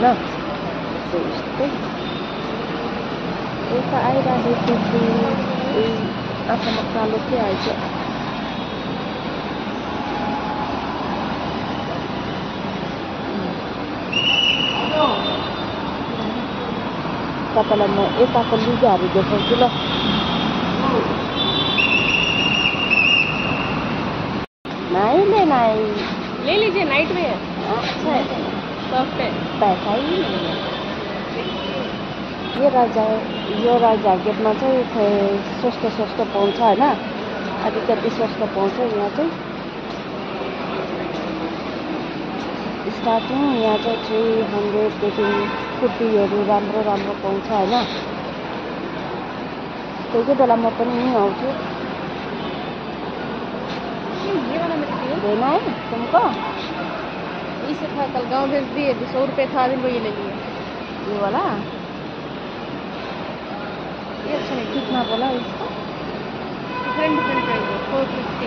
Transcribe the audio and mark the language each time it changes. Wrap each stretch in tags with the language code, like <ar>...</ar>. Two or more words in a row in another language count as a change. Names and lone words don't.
<ne>यस्तै यता आइरहेको छु। आँखामा कालो के आएछ? तपाईँलाई म यताको लुगाहरू देखाउँछु ल।</ne> <hi>नहीं लेना है, ले लीजिए, नाइट में है। अच्छा है, सॉफ्ट है। पैसा ही नहीं है।</hi> <ne>यो राइजहाट गेटमा चाहिँ सस्तो पाउँछ होइन, अलिकति सस्तो पाउँछ यहाँ चाहिँ। स्टार्टिङ यहाँ चाहिँ 300देखि कुर्तीहरू राम्रो पाउँछ होइन। कोही बेला म पनि यहीँ आउँछु।</ne> <hi>ये वाला मेरे लिए लेना है तुमको? इसे था, कल गाँव भेज दिए, 100 रुपये था, दिन को ये ले लिए। ये वाला ये अच्छा है। कितना बोला इसका?</hi> <en>different price</en> <hi>है। 450</hi>